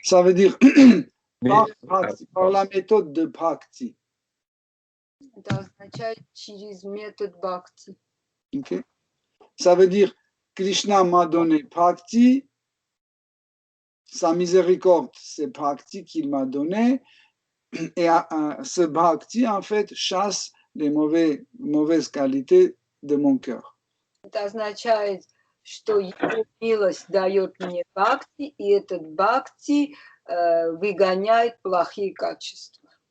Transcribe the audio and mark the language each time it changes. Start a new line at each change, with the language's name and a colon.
French: Ça veut dire par la méthode de bhakti.
Russian: Это означает через метод бхакти. Okay.
French: Ça veut dire Krishna m'a donné bhakti, sa miséricorde, c'est bhakti qu'il m'a donné, et ce bhakti, en fait, chasse les mauvaises qualités de mon cœur.
Russian: Это означает, что его милость дает мне бхакти, и этот бхакти выгоняет плохие качества.